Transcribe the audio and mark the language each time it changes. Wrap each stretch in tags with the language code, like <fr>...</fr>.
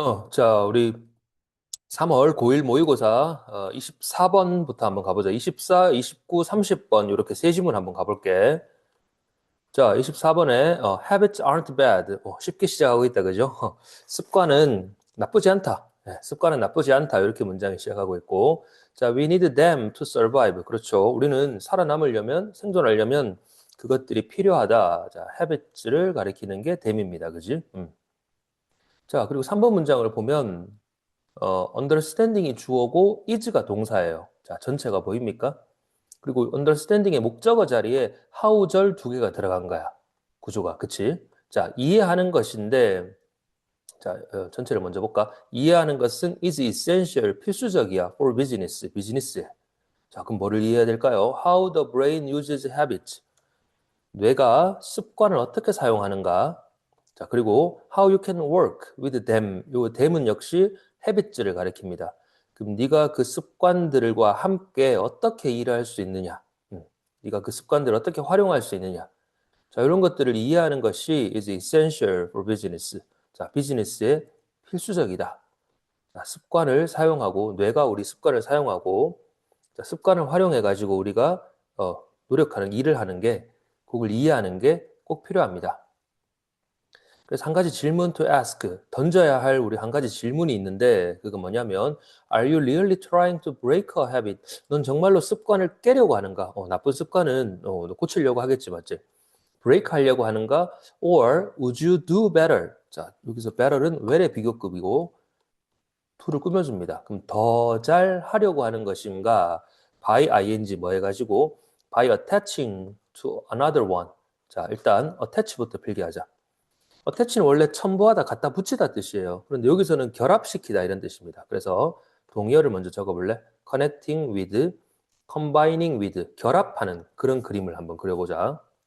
<ko>자, 우리 3월 고1 모의고사 24번부터 한번 가보자. 24, 29, 30번 이렇게 세 지문 한번 가볼게.</ko> <en>자,</en> <ko>24번에</ko> <en>habits aren't bad.</en> <ko>쉽게 시작하고 있다, 그죠? 습관은 나쁘지 않다. 습관은 나쁘지 않다. 이렇게 문장이 시작하고 있고.</ko> <en>자, we need them to survive.</en> <ko>그렇죠. 우리는 살아남으려면, 생존하려면 그것들이 필요하다. 자, habits를 가리키는 게 them입니다. 그지? 자, 그리고 3번 문장을 보면 understanding이 주어고 is가 동사예요. 자, 전체가 보입니까? 그리고 understanding의 목적어 자리에 how절 두 개가 들어간 거야. 구조가, 그치? 자, 이해하는 것인데, 자, 전체를 먼저 볼까? 이해하는 것은</ko> <en>is essential,</en> <ko>필수적이야 for business, 비즈니스에. 자, 그럼 뭐를 이해해야 될까요?</ko> <en>How the brain uses habits.</en> <ko>뇌가 습관을 어떻게 사용하는가? 자, 그리고</ko> <en>how you can work with them.</en> <ko>요 them은 역시 habits를 가리킵니다. 그럼 네가 그 습관들과 함께 어떻게 일할 수 있느냐? 네가 그 습관들을 어떻게 활용할 수 있느냐? 자, 이런 것들을 이해하는 것이</ko> <en>is essential for business.</en> <ko>자, 비즈니스에 필수적이다. 자, 습관을 사용하고 뇌가 우리 습관을 사용하고 자, 습관을 활용해 가지고 우리가 노력하는 일을 하는 게 그걸 이해하는 게 꼭 필요합니다. 그래서 한 가지 질문 to ask, 던져야 할 우리 한 가지 질문이 있는데 그건 뭐냐면</ko> <en>Are you really trying to break a habit?</en> <ko>넌 정말로 습관을 깨려고 하는가? 나쁜 습관은 너 고치려고 하겠지, 맞지? break 하려고 하는가?</ko> <en>Or would you do better?</en> <ko>자, 여기서 better은 well의 비교급이고 to를 꾸며줍니다. 그럼 더 잘 하려고 하는 것인가?</ko> <en>by ing</en> <ko>뭐 해가지고</ko> <en>by attaching to another one.</en> <ko>자, 일단 attach부터 필기하자. attach는 원래 첨부하다, 갖다 붙이다 뜻이에요. 그런데 여기서는 결합시키다 이런 뜻입니다. 그래서 동의어를 먼저 적어볼래?</ko> <en>connecting with, combining with,</en> <ko>결합하는 그런 그림을 한번 그려보자.</ko>